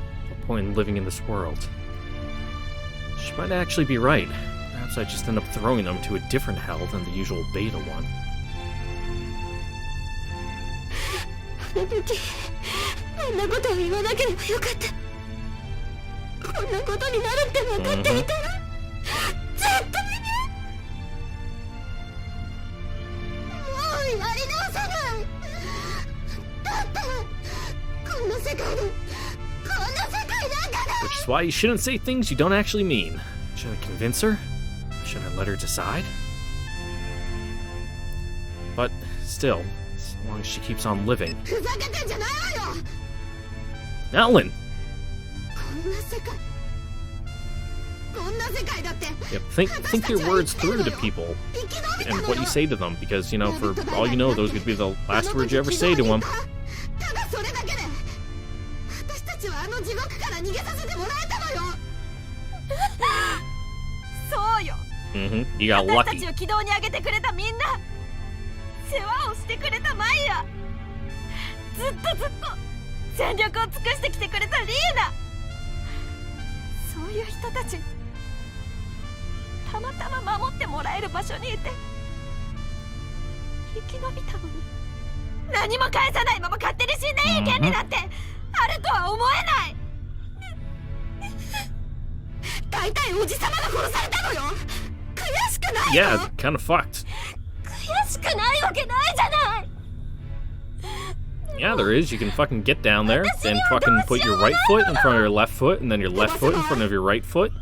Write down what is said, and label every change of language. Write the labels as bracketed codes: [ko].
[en] What point in living in this world? She might actually be right. Perhaps I just end up throwing them to a different hell than the usual beta one. [ja] あの時、あんなことを言わなければよかった。こんなことになるって分かっていたら、絶対に。もうやり直せない。だってこんな世界で、こんな世界なんかだ。 [en] Which is why you shouldn't say things you don't actually mean. Should I convince her? Should I let her decide? But still, as long as she keeps on living. [ja] ふざけてんじゃないわよ。 Alan! こんな世界。こんな世界だって。 [en] Yep, think your words through to people and what you say to them, because, you know, for all you know, those could be the last words you ever say to them. [ja] ただそれだけで、私たちはあの地獄から逃げさせてもらえたのよ。そうよ。 [en] Mm-hmm. You got [ja] 私た [en] lucky. [ja] ちを軌道に上げてくれたみんな、世話をしてくれたマイヤ、ずっと全力を尽くしてきてくれたリーナ、そういう人たちたまたま守ってもらえる場所にいて生き延びたのに、何も返さないまま勝手に死んでいい権利なんてあるとは思えない。大体おじさまが殺されたのよ。悔しくない [en] Yeah, kind of fucked. [ja] 悔しくないわけないじゃない。 [en] Yeah, there is. You can fucking get down there and fucking put your right foot in front of your left foot, and then your left foot in front of your right foot.